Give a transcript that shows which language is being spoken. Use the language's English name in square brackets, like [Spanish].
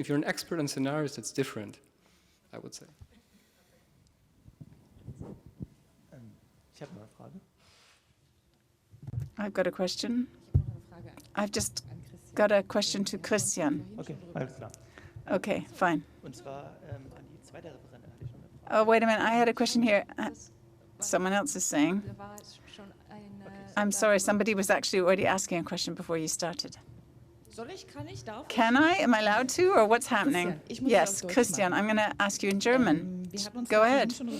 [English] If you're an expert on scenarios, it's different, I would say. I've got a question. I've just got a question to Christian. [German] Okay, alles klar. [English] Okay, fine. [German] Und zwar an die zweite Referentin hatte ich schon eine Frage. [English] Oh, wait a minute. I had a question here. Someone else is saying. I'm sorry, somebody was actually already asking a question before you started. Can I? Am I allowed to? Or what's happening? Yes, Christian, I'm going to ask you in German. Go ahead.